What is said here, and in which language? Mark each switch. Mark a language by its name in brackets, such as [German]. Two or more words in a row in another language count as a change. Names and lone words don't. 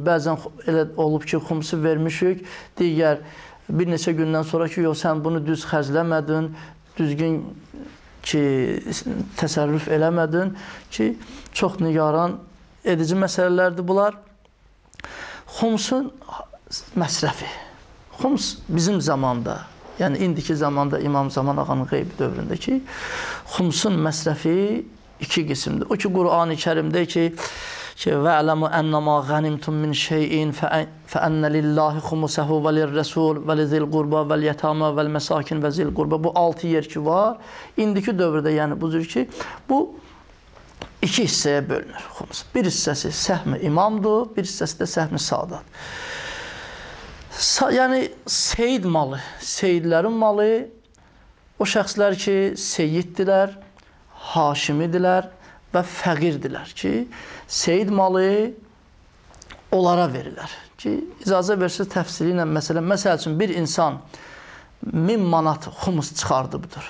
[Azerbaijani] Bəzən elə olub ki, xumusu vermişik, digər bir neçə gündən sonra ki, yox, sən bunu düz xərcləmədin, düzgün ki, təsərrüf eləmədin ki, çox nigaran edici məsələlərdir bunlar. Xumusun məsrəfi. Xumus bizim zamanda, yəni indiki zamanda İmam Zaman ağanın qeybi dövründə ki, xumusun məsrəfi iki qismdir. O ki, Qur'an-ı Kərimdə ki, [Arabic] وَعْلَمُ أَنَّمَا غَنِمْتُمْ مِنْ شَيْءٍ فَأَنَّ لِلَّهِ خُمُسَهُ وَلِلرَّسُولِ وَلِذِي الْقُرْبَى وَالْيَتَامَى وَالْمَسَاكِنِ وَذِي الْقُرْبَى. [Azerbaijani] Bu 6 yer ki var. İndiki dövrdə yəni bu cür ki, bu iki hissəyə bölünür xumus. Bir hissəsi səhm-i imamdır, bir hissəsi də səhm-i sadat. Yəni seyid malı, seyidlərin malı, o şəxslər ki, seyyiddirlər, haşimidirlər və fəqirdirlər ki, seyid malı onlara verirlər ki, icazə versiniz təfsiri ilə məsəl üçün bir insan 1000 manat xumus çıxardıbdır.